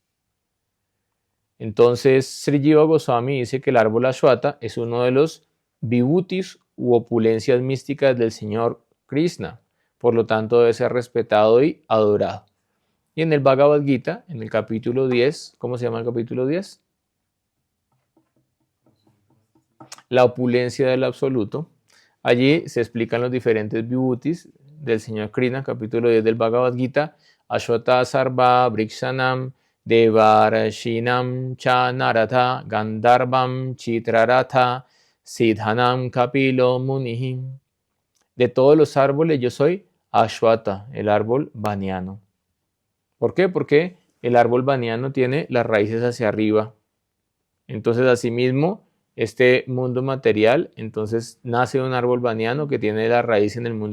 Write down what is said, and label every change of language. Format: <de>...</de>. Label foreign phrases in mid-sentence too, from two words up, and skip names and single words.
<es>Entonces, Sri Jiva Goswami dice que el árbol Ashwata es uno de los vibhutis u opulencias místicas del Señor Krishna, por lo tanto debe ser respetado y adorado. Y en el Bhagavad Gita, en el capítulo 10, ¿cómo se llama el capítulo 10? La opulencia del absoluto. Allí se explican los diferentes vibhutis del Señor Krishna, capítulo 10 del Bhagavad Gita,</es> <sa>अश्वत्थ सर्व वृक्षाणां देवर्षीणां च नारद गन्धर्वाणां चित्ररथ सिद्धानां कपिलो मुनिः.</sa> <es>De todos los árboles yo soy Ashwata, el árbol baniano. ¿Por qué? Porque el árbol baniano tiene las raíces hacia arriba. Entonces, asimismo, este mundo material, entonces nace un árbol baniano que tiene la raíz en el mundo</es>